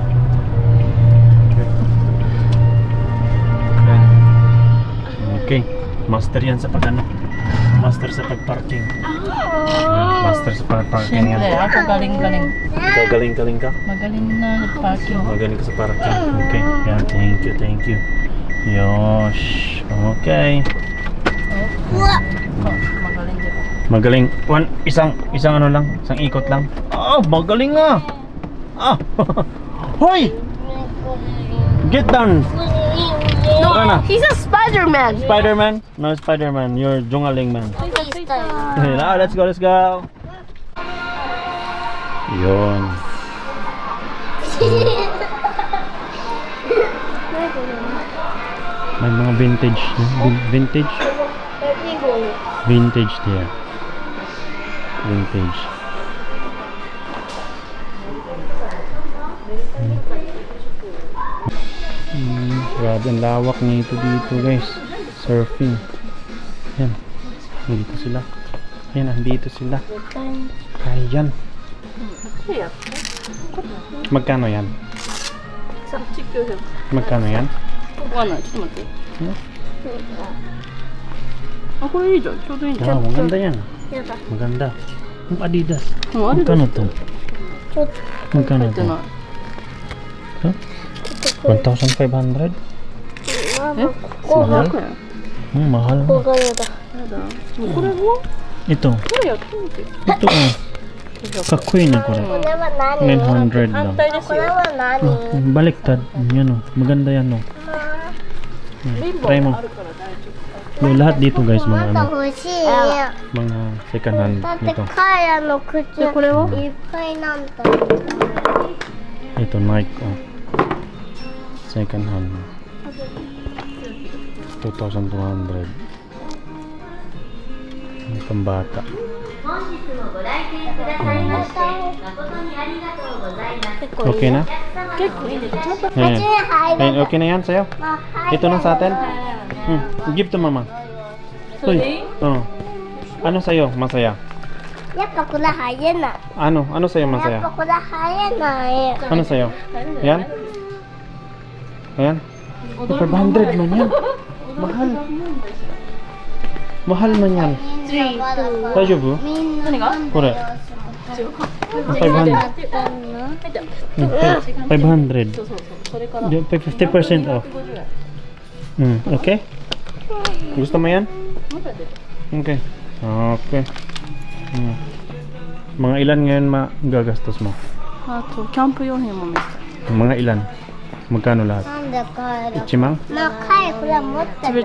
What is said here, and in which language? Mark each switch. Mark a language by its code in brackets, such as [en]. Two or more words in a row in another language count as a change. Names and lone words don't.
[en] Okay. [tl] Master yan sa Master sa pag-parking. Master sa pag-parking yan. Siyempre, ako galing-galing. Ikaw galing ka? Magaling na parking. Magaling ka sa parking. Okay. Yan, [en] thank you. [ja] Yosh. Okay. [tl] Magaling di ba? Magaling. Isang ano lang, isang ikot lang. Magaling nga. Hoy! [en] Get down. [tl] Tara na. [en] He's a Spider-Man. Spider-Man? No, Spider-Man. You're Jungaling man. Let's go. [tl] Yun. May mga [en] vintage there. [tl] Vintage. Grabe ang lawak nito dito guys. Surfing. Yan. Nandito sila. Yan, nandito sila. Ayan. Magkano yan? Magkano yan? [ja] わかんない。ちょっと待って。これいいじゃん。ちょうどいいじゃん。 [tl] Maganda yan. Maganda. Yung Adidas. Adidas. Magkano to? Magkano [ja] 入って [tl] to? [ja] ない。 1,500? 500円。 [tl] Mahal. [ja] ここがやだ。やだ。これは [tl] Ito. [ja] これやってみて。 [tl] Ito Kakoy na ko rin. [ja] これは何？ [tl] 900lang. [ja] 反対ですこれよ。は何？ [tl] Baliktad. Yan o. Maganda yan o. [ja] リンボ [tl] Try mo. [ja] あるから大丈夫。 [tl] May lahat dito guys mga [ja] ま [tl] ano. [ja] だ欲しい。 [tl] Mga [en] second hand [ja] だって [tl] nito. [ja] カヤの靴いっこれはぱいなんだ。 [tl] Ito Nike oh. [en] Second hand. [tl] 2,200. Pambata. [ja] 本日もご来店くださいまして誠にありがとうございます。 [tl] Okay na? [ja] 結構いいです。ちゃんと [tl] Ayan. [ja] 入 [tl] Ayan, okay na yan sa'yo? Ito na sa atin? [en] Give to mama. [ja] それでいい？ [tl] Ano sa'yo? Masaya? [ja] やっぱこれ入れない。 [tl] Ano sa'yo [ja] やっぱ [tl] masaya? [ja] これ入れない。 [tl] Ano sa'yo? Yan? Ayan? 500 man yan. Mahal. Mahal man yan. [ja] 大丈夫? みんな何が？これ。500. 500. そうそうそう。それから [en] 50% off. [ja] 150円。 [tl] Okay? Gusto mo yan? [ja] もう一回出る。 [en] Okay. Okay. [tl] Mga ilan ngayon magagastos mo? [ja] あとキャンプ用品も見せ [tl] Mga ilan? Magkano lahat? [ja] なんで帰る？ Ichimang? まあ帰るこれ持ってる。